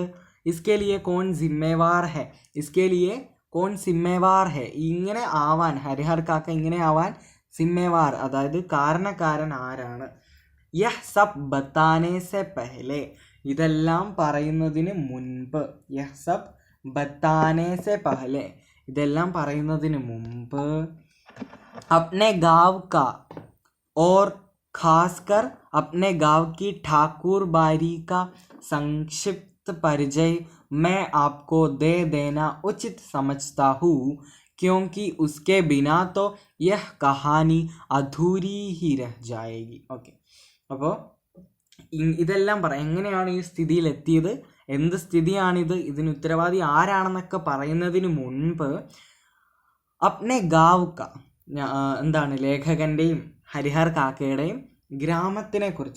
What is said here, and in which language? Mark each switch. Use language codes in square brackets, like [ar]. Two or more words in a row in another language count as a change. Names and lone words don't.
[hi] इसके लिए कौन ज़िम्मेवार है, इसके लिए कौन ज़िम्मेवार है, [ml] ഇങ്ങനെ ആവാൻ, ഹരിഹർ കാക്ക ഇങ്ങനെ ആവാൻ സിമ്മേവാർ, അതായത് കാരണക്കാരൻ ആരാണ്? [hi] यह सब बताने से पहले, [ml] ഇതെല്ലാം പറയുന്നതിന് മുൻപ്. [hi] यह सब बताने से पहले, [ml] ഇതെല്ലാം പറയുന്നതിന് മുമ്പ്. [hi] अपने गांव का और खासकर अपने गांव की ठाकुर बारी का संक्षिप्त परिचय मैं आपको दे देना उचित समझता हूँ क्योंकि उसके बिना तो यह कहानी അധൂരി ही रह जाएगी. [ml] ഓക്കെ, അപ്പോൾ ഇതെല്ലാം പറയാം എങ്ങനെയാണ് ഈ സ്ഥിതിയിലെത്തിയത്, എന്ത് സ്ഥിതിയാണിത്, ഇതിന് ഉത്തരവാദി ആരാണെന്നൊക്കെ പറയുന്നതിന് മുൻപ് [hi] अपने गांव का [ml] എന്താണ് ലേഖകൻ്റെയും ഹരിഹർ കാക്കയുടെയും ഗ്രാമത്തിനെ കുറിച്ച്